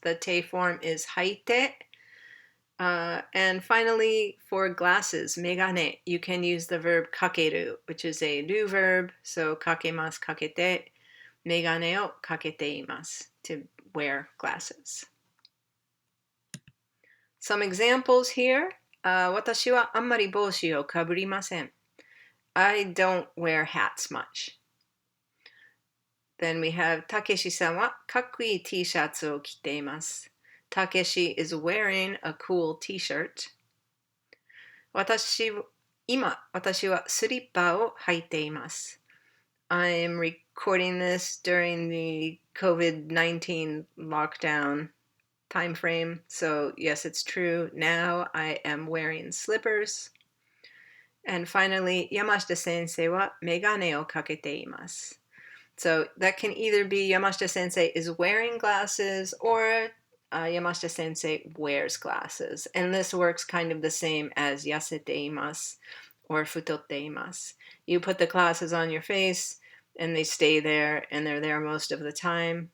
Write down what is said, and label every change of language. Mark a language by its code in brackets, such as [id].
[en] The te form is haite. And finally, for glasses, megane, you can use the verb kakeru, which is a do verb, so kakemasu, kakete, [ja] megane o kakete imasu, [en] to wear glasses. Some examples here. [ja] 私はあんまり帽子をかぶりません. [en] I don't wear hats much. Then we have [ja] たけしさんはかっこいい T シャツを着ています. [en] Takeshi is wearing a cool t-shirt. [ja] 今、私はスリッパを履いています. [en] I'm recording this during the COVID-19 lockdown time frame. So yes, it's true. Now I am wearing slippers. And finally, [ja] 山下先生はメガネをかけています. [en] So that can either be Yamashita sensei is wearing glasses or Yamashita sensei wears glasses. And this works kind of the same as [ja] yasete imasu [en] or [ja] futotte imasu. [en] You put the glasses on your face and they stay there and they're there most of the time.